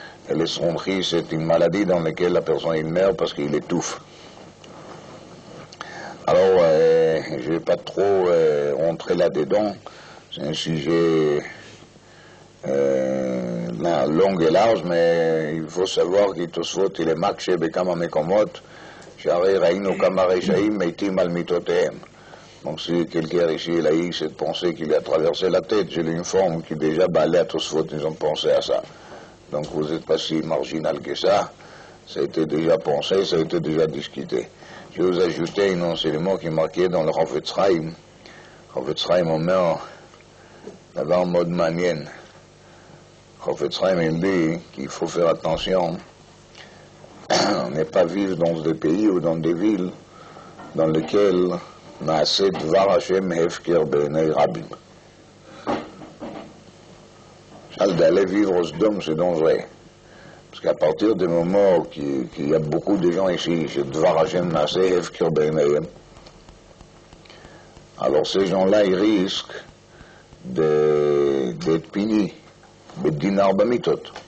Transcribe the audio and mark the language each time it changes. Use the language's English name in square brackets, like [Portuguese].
[French] Et le sronchi, c'est une maladie dans laquelle la personne il meurt parce qu'il étouffe. Alors, je ne vais pas trop rentrer là-dedans, c'est un sujet long et large, mais il faut savoir qu'il il est marqué [Hebrew] בכמה מקומות שהרי ראינו כמה רשעים מתים על מיטותיהם. [French] Donc si quelqu'un ici il a eu cette pensée qui lui a traversé la tête, je l'informe que déjà Baalei Atosfot, ils ont pensé à ça. Donc vous n'êtes pas si marginal que ça, ça a été déjà pensé, ça a été déjà discuté. Je vais vous ajouter un enseignement qui est marqué dans le Chofetz Chaim. [Hebrew] Chofetz Chaim אומר, דבר מאוד מעניין. [French] Chofetz Chaim il dit qu'il faut faire attention, ne pas vivre dans des pays ou dans des villes dans lesquelles [Hebrew] נעשה דבר השם הפקר בעיני רבים. [French] D'aller vivre au Sdom, c'est dangereux. Parce qu'à partir du moment qu'il y a beaucoup de gens ici, chez Dvar Hashem Naseh Hefkir Beinayem, alors ces gens-là, ils risquent d'être punis, de dinar bamitot.